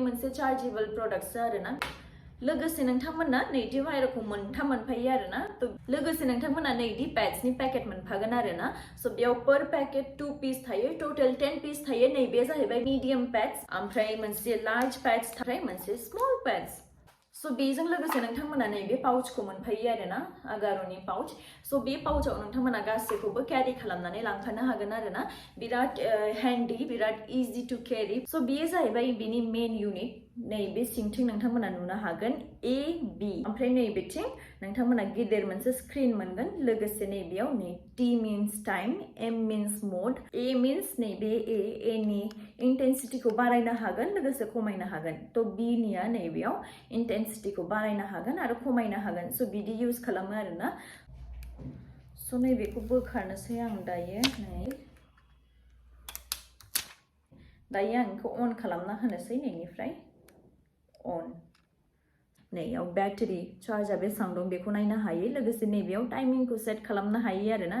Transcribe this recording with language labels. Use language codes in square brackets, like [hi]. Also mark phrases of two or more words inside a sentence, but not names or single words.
[brx] मोनसे चार्जेबल प्रडाक्टसो आरोना लोगोसे नोंथांमोना नैदि वायरखौ मोनथाम मोनफायो आरोना थ' लोगोसे नोंथांमोना नैदि पेड्सनि पेकेट मोनफागोन आरोना स' बेयाव [en] per packet [brx] 2 पिस थायो टोटल 10 पिस थायो नैबे जाहैबाय [en] medium pads [brx] ओमफ्राय मोनसे [en] large pads [brx] थायो मोनसे [en] small pads so [brx] बेजों लोगोसे नोंथांमोना नैबे पाउचखौ मोनफायो आरोना आगार'नि पाउच so बे पाउचाव नोंथांमोना गासैखौबो क्यारि खालामनानै लांफानो हागोन आरोना बिराद हैंडी बिराद [en] easy to carry so [brx] बेयो जाहैबाय बिनि [en] main unit [brx] नैबे सिंथिं नोंथांमोना नुनो हागोन A B ओमफ्राय नैबेथिं नोंथांमोना गेदेर मोनसे स्क्रिन मोनगोन लोगोसे नैबेयाव नै [en] T means time M means mode A means [brx] नैबे A नि इंटेंसिटीखौ बारायनो हागोन लोगोसे खमायनो हागोन तो B निया नैबेयाव इंटेंसिटीखौ बारायनो हागोन आरो खमायनो हागोन so बिदि यूज खालामो आरोना so नैबेखौ बोखारनोसै आं दायो आं बेखौ अन खालामना होनोसै नैनिफ्राय on नैयाव बैटरी चार्जआ बेसेबां दं बेखौ नायनो हायो लोगोसे नैबेयाव टाइमिंखौ सेट खालामनो हायो आरोना